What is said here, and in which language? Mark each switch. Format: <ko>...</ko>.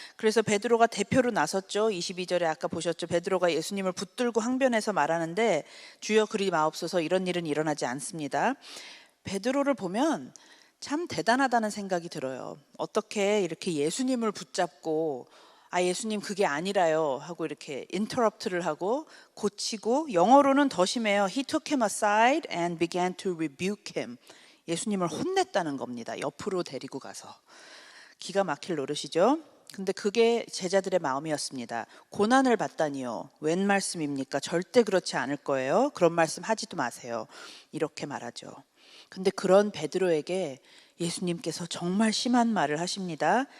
<ko>그래서 베드로가 대표로 나섰죠. 22절에 아까 보셨죠. 베드로가 예수님을 붙들고 항변해서 말하는데 주여 그리 마옵소서 이런 일은 일어나지 않습니다. 베드로를 보면 참 대단하다는 생각이 들어요. 어떻게 이렇게 예수님을 붙잡고 예수님 그게 아니라요 하고 이렇게 인터럽트를 하고 고치고, 영어로는 더 심해요.</ko> <en>He took him aside and began to rebuke him.</en> <ko>예수님을 혼냈다는 겁니다. 옆으로 데리고 가서. 기가 막힐 노릇이죠. 근데 그게 제자들의 마음이었습니다. 고난을 받다니요. 웬 말씀입니까? 절대 그렇지 않을 거예요. 그런 말씀 하지도 마세요. 이렇게 말하죠. 근데 그런 베드로에게 예수님께서 정말 심한 말을 하십니다.</ko>